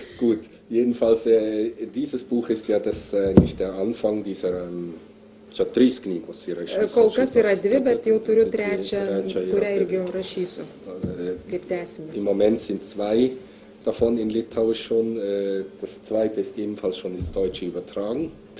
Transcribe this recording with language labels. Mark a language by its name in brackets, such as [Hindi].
[German] Gut, jedenfalls, dieses Buch ist ja nicht der Anfang dieser [Lithuanian] čia 3 knygos yra iš viso. Kol kas yra 2, bet jau turiu 3, kurią irgi rašysiu, kaip tęsinį. [German] Im Moment sind 2 davon in Litauisch schon. Das zweite ist ebenfalls schon ins Deutsche übertragen.